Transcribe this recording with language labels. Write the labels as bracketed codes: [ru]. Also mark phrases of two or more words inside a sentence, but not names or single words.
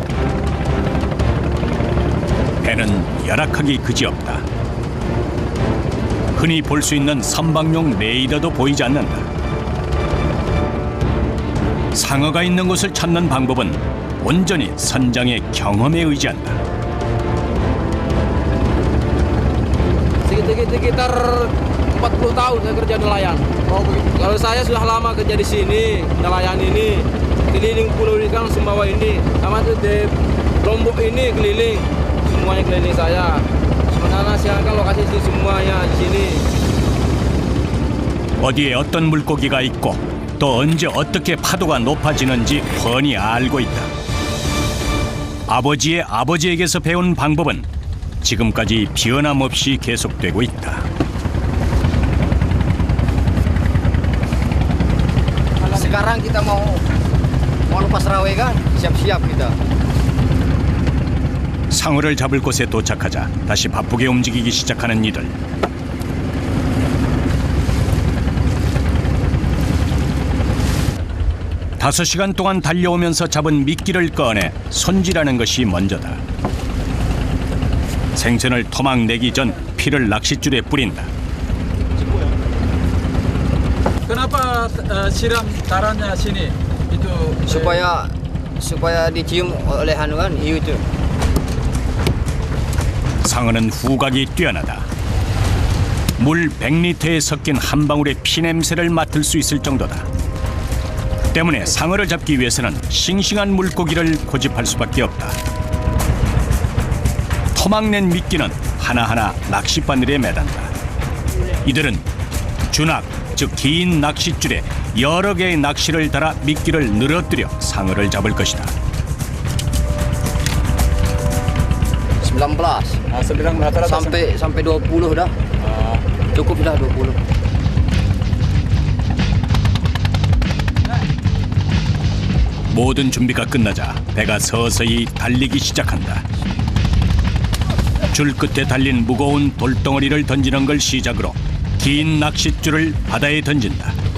[ko] 배는 열악하기 그지없다. 흔히 볼 수 있는 선박용 레이더도 보이지 않는다. 상어가 있는 곳을 찾는 방법은 온전히 선장의 경험에 의지한다. [id] Sekitar 40 tahun saya kerja nelayan. Kalau saya sudah lama kerja di sini, nelayan ini, keliling pulau ini kan Sumbawa ini, sama itu di Lombok ini keliling, semuanya keliling saya. Sebenarnya saya kan lokasi itu semuanya di sini. [ko] 어디에 어떤 물고기가 있고 또 언제 어떻게 파도가 높아지는지 훤히 알고 있다. 아버지의 아버지에게서 배운 방법은 지금까지 변함없이 계속되고 있다. [id] Sekarang kita mau lepas rawe kan, siap-siap kita. [ko] 상어를 잡을 곳에 도착하자 다시 바쁘게 움직이기 시작하는 이들. 다섯 시간 동안 달려오면서 잡은 미끼를 꺼내 손질하는 것이 먼저다. 생선을 토막 내기 전 피를 낚싯줄에 뿌린다. [id] Kenapa siram tarannya sini? Itu supaya dicium oleh anu kan, hiu itu. [ko] 상어는 후각이 뛰어나다. 물 100리터에 섞인 한 방울의 피 냄새를 맡을 수 있을 정도다. 때문에 상어를 잡기 위해서는 싱싱한 물고기를 고집할 수밖에 없다. 토막낸 미끼는 하나하나 낚싯바늘에 매단다. 이들은 주낙, 즉 긴 낚싯줄에 여러 개의 낚시를 달아 미끼를 늘어뜨려 상어를 잡을 것이다. [id] 19 sedang rata-rata sampai 20 dah. Cukup dah 20. [ko] 모든 준비가 끝나자 배가 서서히 달리기 시작한다. 줄 끝에 달린 무거운 돌덩어리를 던지는 걸 시작으로 긴 낚싯줄을 바다에 던진다.